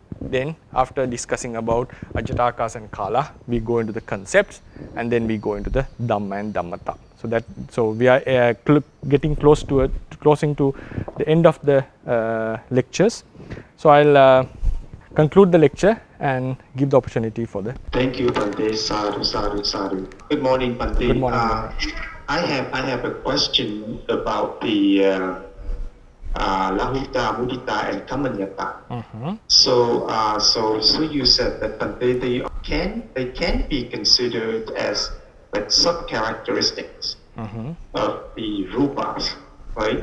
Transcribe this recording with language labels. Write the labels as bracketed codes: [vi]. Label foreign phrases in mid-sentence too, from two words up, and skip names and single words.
[en] Then after discussing about Ajatakas and Kala, we go into the concepts, and then we go into the Dhamma and Dhammata. So we are getting closing to the end of the lectures. So I'll conclude the lecture and give the opportunity for the. Thank you, Bhante. [pi] Sadhu, sadhu, sadhu. [en] Good morning, Bhante. Good morning. I have a question about the Lahuta, Mudita, and Kamanyata. So you said that Bhante, they can be considered as like sub-characteristics of the rupas, right?